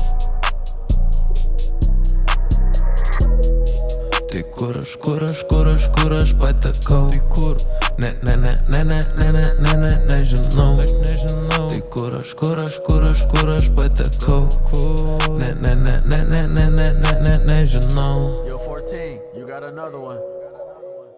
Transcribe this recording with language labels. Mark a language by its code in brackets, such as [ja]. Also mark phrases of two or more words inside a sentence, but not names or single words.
[lt] Tai kur aš, kur aš, kur aš, kur aš patekau? Tai kur? Ne, ne, ne, ne, ne, ne, ne, ne, ne, nežinau. Aš nežinau. Tai kur aš, kur aš, kur aš, kur aš patekau? Ne, ne, ne, ne, ne, ne, ne, ne, ne, nežinau. [en] Yo, 14, you got another one.